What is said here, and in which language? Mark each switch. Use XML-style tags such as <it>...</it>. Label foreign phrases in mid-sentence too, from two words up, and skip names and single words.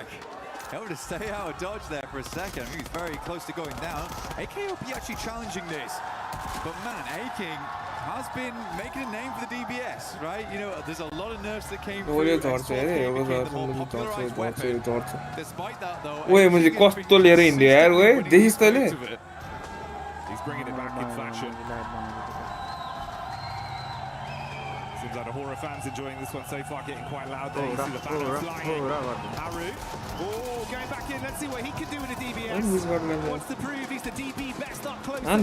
<en>Able to stay out of dodge there for a second. I mean, he's very close to going down. AKOP actually challenging this. But man, A-King has been making a name for the DBS, right? You know, there's a lot of nerfs that came through. Despite that, though,</en> <ne>ओए मुझे कस्तो लिएर हिँड्यो यार ओए देखिस् तले</ne> <en>He's bringing it back in fashion. Seems like the HORAA fans enjoying this one so far, getting quite loud there. You see the banner flying. Haru. Oh, going back in. Let's see what he can do with a DBS. Wants to prove he's the DB best up close.</en>